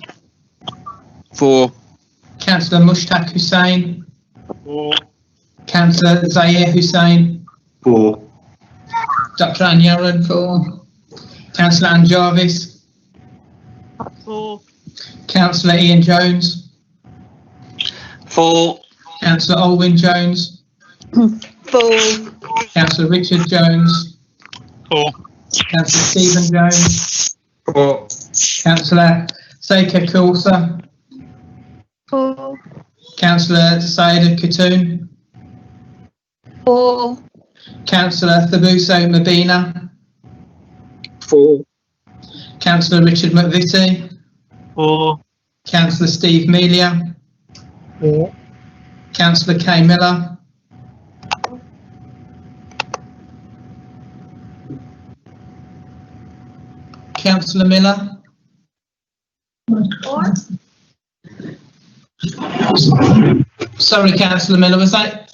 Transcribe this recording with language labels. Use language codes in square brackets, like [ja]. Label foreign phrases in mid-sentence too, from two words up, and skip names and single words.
[en] 4. Councillor Mushtaq Hussain. 4. Councillor Zahir Hussain. 4. Dr Anne Yaron. 4. Councillor Anne Jarvis. 4. Councillor Ian Jones. 4. Councillor Olwyn Jones. 4. Councillor Richard Jones. 4. Councillor Stephen Jones. 4. Councillor Seika Kulsa. 4. Councillor Saida Khatoon. 4. Councillor Thabuso Mabina. 4. Councillor Richard McVitie. 4. Councillor Steve Melia. 4. Councillor Kay Miller. Councillor Miller. Sorry, Councillor Miller, was that?